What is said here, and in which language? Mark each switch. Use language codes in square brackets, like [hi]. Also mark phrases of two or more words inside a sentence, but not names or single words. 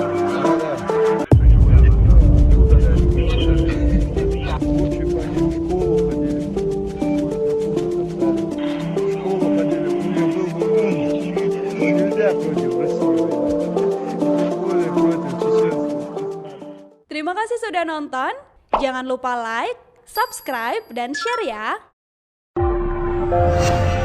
[ru] Лучше бы они в школу ходили. В школу ходили, у меня был бы умный. Но нельзя против России воевать. Тем более против чеченского. [id] Terima kasih sudah nonton. Jangan lupa like, subscribe, dan share ya.